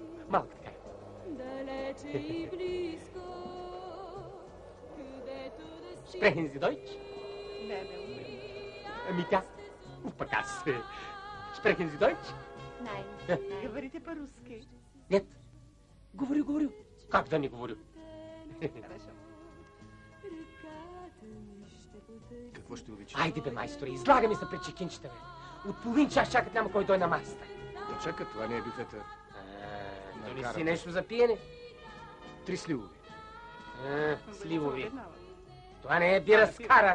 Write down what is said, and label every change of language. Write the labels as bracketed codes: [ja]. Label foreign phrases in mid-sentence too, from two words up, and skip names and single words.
[bg] Малко така. [de] Sprechen Sie Deutsch? [bg] Ами тя? Пък аз. [de] Sprechen Sie Deutsch? Nein. [ru] Говорите по-руски. Нет. Говорю. Как да не говорю? [bg] Какво ще обичаш? Айде бе, майсторе, излагаме се пред чекинчета, бе. От половин час чакат, няма кой дой на масата. Да чакат, това не е бюфета. Дали си нещо за пиене? 3 сливови. Сливови. Това не е бира с кара.